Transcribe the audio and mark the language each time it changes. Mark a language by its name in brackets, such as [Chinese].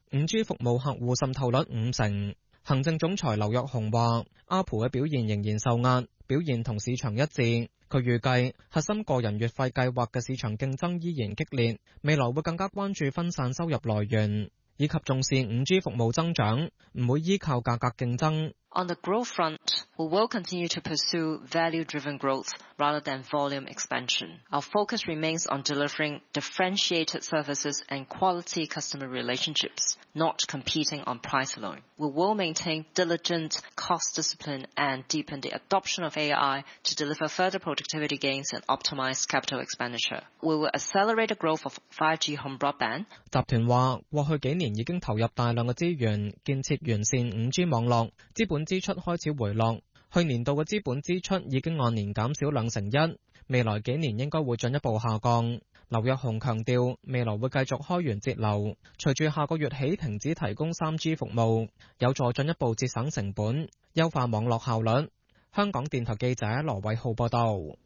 [Chinese] 5G 服务客户渗透率50%。行政总裁刘若雄话，ARPU的表现仍然受压，表现同市场一致。他预计核心个人月费计划的市场竞争依然激烈，未来会更加关注分散收入来源，以及重视 5G 服务增长，不会依靠价格竞争。 [English] On the growth front, we will continue to pursue value-driven growth rather than volume expansion. Our focus remains on delivering differentiated services and quality customer relationships, not competing on price alone. We will maintain diligent cost discipline and deepen the adoption of AI to deliver further productivity gains and optimize capital expenditure. We will accelerate the growth of 5G home broadband. [Chinese] 集团说，过去几年已经投入大量的资源，建设完善 5G 网络，资本支出开始回落，去年度的资本支出已经按年减少21%，未来几年应该会进一步下降。刘若雄强调，未来会继续开源节流，随着下个月起停止提供 3G 服务，有助进一步节省成本，优化网络效率。香港电台记者罗伟浩报道。